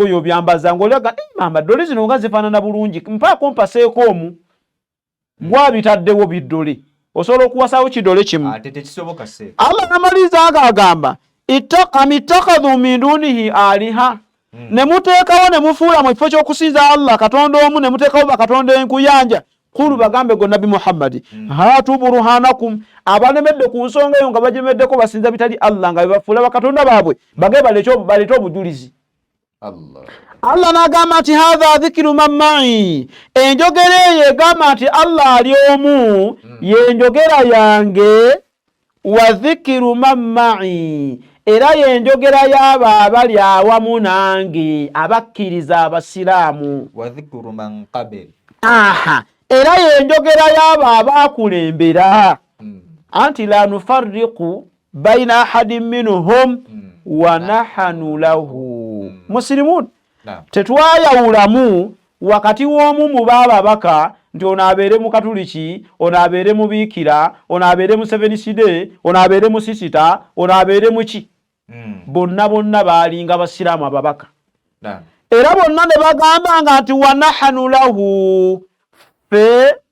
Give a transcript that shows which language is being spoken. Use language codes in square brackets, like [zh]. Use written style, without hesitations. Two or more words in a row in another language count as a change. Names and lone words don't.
[lg] oyo byambaza ng'olyaga mama ddole zino nga zifaanana bulungi mpaako mpaseeko omu gwabitaddewo biddole osobola okuwasaawo kidole kimu Allah namaliza agamba [ar] أم اتخذوا من دونه آلهة [lg] ne muteekawo ne mufuula mu kifo ky'okusinza Allah Katonda omu ne muteekawo bakatonda enkuyanja kulu bagambe go Nabi Muhammad [ar] هاتوا برهانكم [lg] abanemedde ku nsonga eyo nga bajemeddeko basinza bitali Allah nga bafuula bakatonda baabwe bage balete obujulizi Allah n'agamba nti [ar] هذا ذكر من معي [lg] enjogera eyo egamba nti Allah ali omu yenjogera yange [ar] وذكر من معي [lg] era yenjogera y'abo abali awamu nange abakkiriza abasiraamu [ar] وذكر من قبل [lg] era yenjogera y'abo abaakulembera anti [ar] لا نفرق بين أحد منهم ونحن له [lg] muslimun tetwayawulamu wakati w'omu mu baababaka nti ono abeere mu katuliki ono abeere mu biikira ono abeere mu seveniside ono abeere mu sisita ono abeere mu ki bonna baalinga basiraamu ababaka era bonna ne bagambanga nti [ar] ونحن له [lg] fe